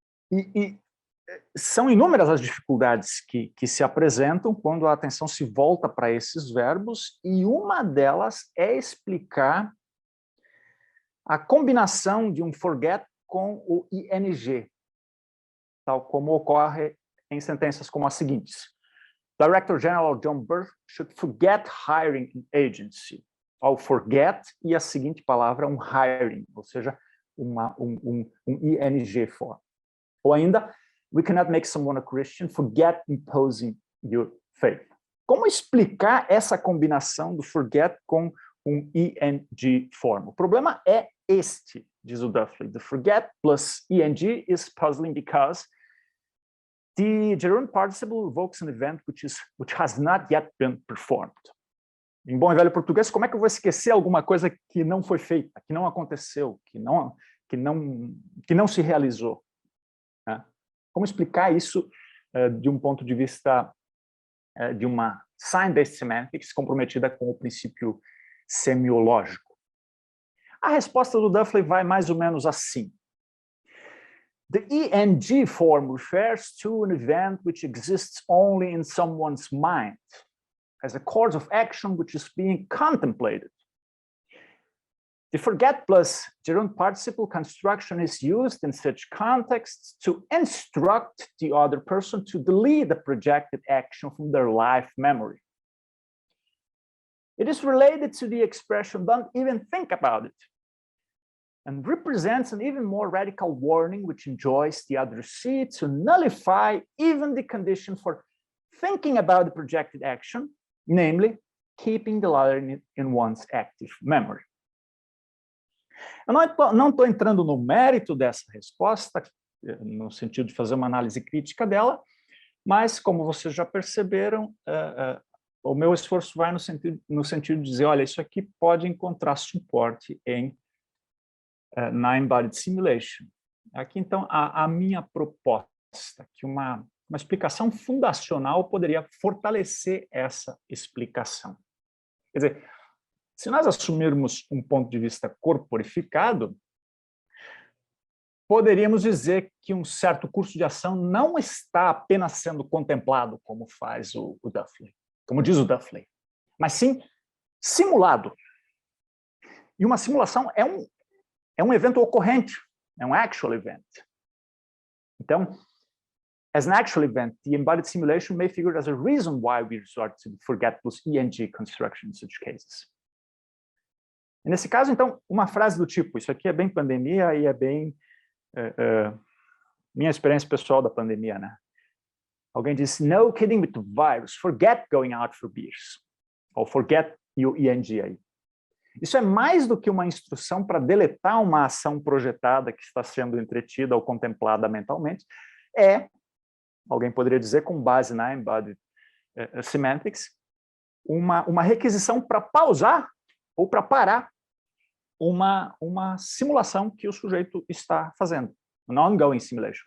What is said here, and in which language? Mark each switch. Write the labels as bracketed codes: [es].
[pt] E são inúmeras as dificuldades que se apresentam quando a atenção se volta para esses verbos, e uma delas é explicar a combinação de um forget com o ing, tal como ocorre em sentenças como as seguintes. [en] Director General John Burr should forget hiring an agency. [pt] Ao forget e a seguinte palavra, um hiring, ou seja, um ing form. Ou ainda, [en] we cannot make someone a Christian, forget imposing your faith. [pt] Como explicar essa combinação do forget com um ing form? O problema é este, diz o Duffley. [en] The forget plus ing is puzzling because the gerund participle evokes an event which has not yet been performed. [pt] Em bom e velho português, como é que eu vou esquecer alguma coisa que não foi feita, que não aconteceu, que não se realizou? Né? Como explicar isso de um ponto de vista de uma sign-based semantics comprometida com o princípio semiológico? A resposta do Duffley vai mais ou menos assim. [en] The ing form refers to an event which exists only in someone's mind, as a course of action which is being contemplated. The forget plus gerund participle construction is used in such contexts to instruct the other person to delete the projected action from their life memory. It is related to the expression, don't even think about it, and represents an even more radical warning which enjoins the addressee to nullify even the condition for thinking about the projected action, namely, keeping the latter in one's active memory. [pt] Eu não estou entrando no mérito dessa resposta, no sentido de fazer uma análise crítica dela, mas, como vocês já perceberam, o meu esforço vai no sentido de dizer, olha, isso aqui pode encontrar suporte na Embodied Simulation. Aqui, então, a minha proposta, que uma explicação fundacional poderia fortalecer essa explicação. Quer dizer, se nós assumirmos um ponto de vista corporificado, poderíamos dizer que um certo curso de ação não está apenas sendo contemplado, como faz o Duffley, como diz o Duffley, mas sim simulado. E uma simulação é um evento ocorrente, é um [en] actual event. [pt] Então, [en] as an actual event, the embodied simulation may figure as a reason why we resort to the forget plus ing construction in such cases. [pt] E nesse caso, então, uma frase do tipo, isso aqui é bem pandemia e é bem minha experiência pessoal da pandemia, né? Alguém disse, [en] no kidding with the virus, forget going out for beers. [pt] Ou [en] forget [pt] e o ing aí. Isso é mais do que uma instrução para deletar uma ação projetada que está sendo entretida ou contemplada mentalmente. Alguém poderia dizer, com base na Embodied Semantics, uma requisição para pausar ou para parar uma simulação que o sujeito está fazendo. [en] An ongoing simulation.